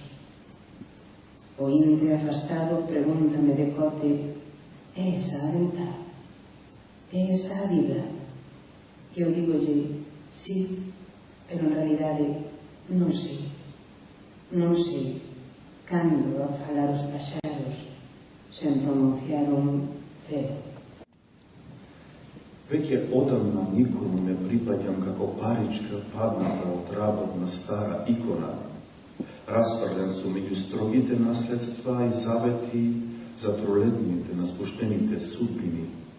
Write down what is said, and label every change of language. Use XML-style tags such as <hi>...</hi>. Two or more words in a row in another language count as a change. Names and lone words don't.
<gl>O inte afastado pregúntame de cote: é esa a ventá? É esa a vida? E eu digolle: sí, pero en realidade non sei. Non sei cando a falar os paxaros sen pronunciar un ceo.</gl> <mk>Веќе одамна никому не припаѓам како паричка падната од работна стара икона, расфрлен сум меѓу строгите наследства и завети за тролетните наспуштените судбини.</mk>